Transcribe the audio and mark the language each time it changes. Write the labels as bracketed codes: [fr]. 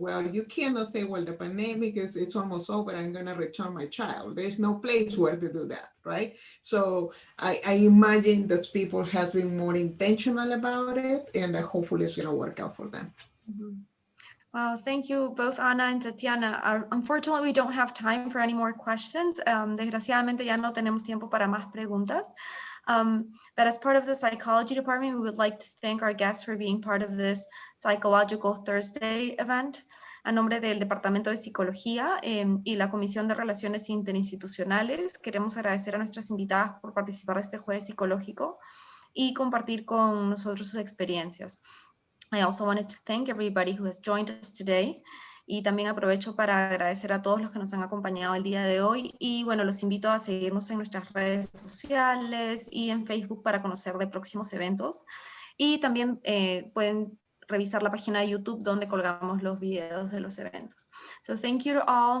[en] Well, you cannot say, well, the pandemic it's almost over, I'm going to return my child. There's no place where to do that, right? So I imagine that people has been more intentional about it, and hopefully it's going to work out for them. Mm-hmm. Well, thank you both, Ana and Tatiana. Unfortunately, we don't have time for any more questions. [es] Desgraciadamente ya no tenemos tiempo para más preguntas. [en] But as part of the psychology department, we would like to thank our guests for being part of this Psychological Thursday event. [es] A nombre del Departamento de Psicología y la Comisión de Relaciones Interinstitucionales, queremos agradecer a nuestras invitadas por participar de este jueves psicológico y compartir con nosotros sus experiencias. [en] I also wanted to thank everybody who has joined us today. [es] Y también aprovecho para agradecer a todos los que nos han acompañado el día de hoy. Y bueno, los invito a seguirnos en nuestras redes sociales y en Facebook para conocer de próximos eventos. Y también pueden revisar la página de YouTube donde colgamos los videos de los eventos. [en] So thank you to all.